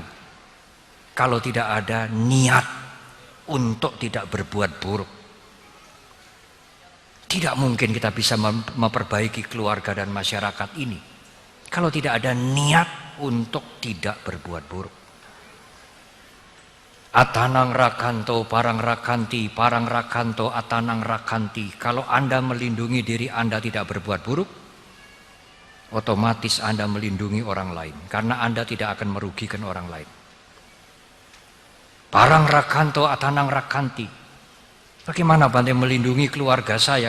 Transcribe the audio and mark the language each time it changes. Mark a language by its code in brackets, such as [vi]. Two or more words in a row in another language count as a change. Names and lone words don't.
[id] Kalau tidak ada niat untuk tidak berbuat buruk. Tidak mungkin kita bisa memperbaiki keluarga dan masyarakat ini kalau tidak ada niat untuk tidak berbuat buruk. [pi] Atanang rakanto parang rakanto atanang rakanti. [id] Kalau Anda melindungi diri Anda tidak berbuat buruk, otomatis Anda melindungi orang lain, karena Anda tidak akan merugikan orang lain. [pi] Parang rakanto atanang rakanti. [id] Bagaimana Bante melindungi keluarga saya?